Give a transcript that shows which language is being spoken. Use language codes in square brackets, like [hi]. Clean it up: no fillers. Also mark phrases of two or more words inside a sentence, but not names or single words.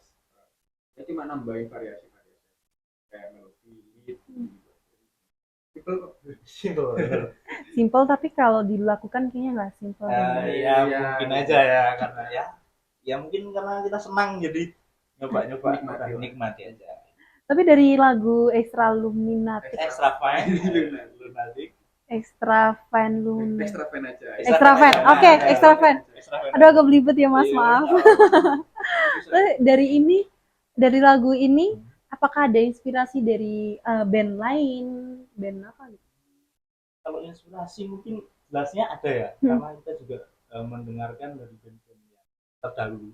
[id] Ya cuma nambahin variasi kayak melodi, lead, Simple tapi kalau dilakukan kayaknya nggak simple. Ya mungkin aja ya karena ya mungkin karena kita senang jadi nyoba nikmati aja. Tapi dari lagu Extra Luminati. Extra Fine Lunatic. Extra Fine Lunatic. Extra Fine aja. Extra Fine. Oke, Extra Fine. Aduh agak belibet ya Mas, maaf. Dari lagu ini apakah ada inspirasi dari band lain? Band apa gitu? Kalau inspirasi mungkin jelasnya ada ya, karena kita juga mendengarkan dari band-band yang terdahulu.